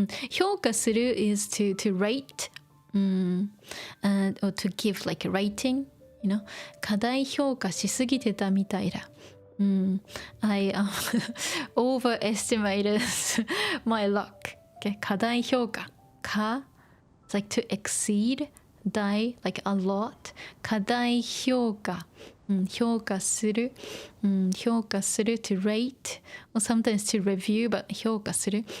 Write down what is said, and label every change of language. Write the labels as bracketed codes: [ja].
[en] 評価する is to rate, or to give like a rating.You know? [ja] 過大評価しすぎてたみたいだ。 [en] I overestimated my luck. Okay? 過大評価。過 It's like to exceed, 大 like a lot. [ja] 過大評価。評価する。 [en] 評価する to rate. Or sometimes to review, but 評価する。